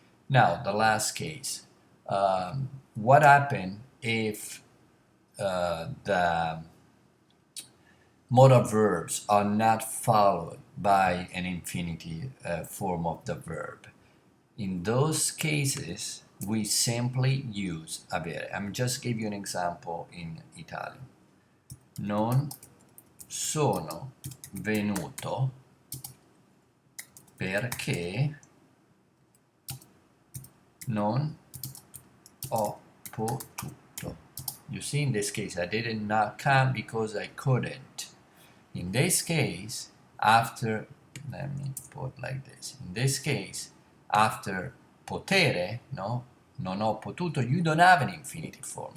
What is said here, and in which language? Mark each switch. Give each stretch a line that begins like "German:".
English: Now the last case. What happened if the modal verbs are not followed by an infinitive form of the verb? In those cases, we simply use avere. I'm just give you an example in Italian.
Italian: Non sono venuto perché non ho potuto.
English: You see, in this case, I did not come because I couldn't. In this case, after, let me put like this. In this case, after potere,
Italian: no, non ho potuto,
English: you don't have an infinitive form.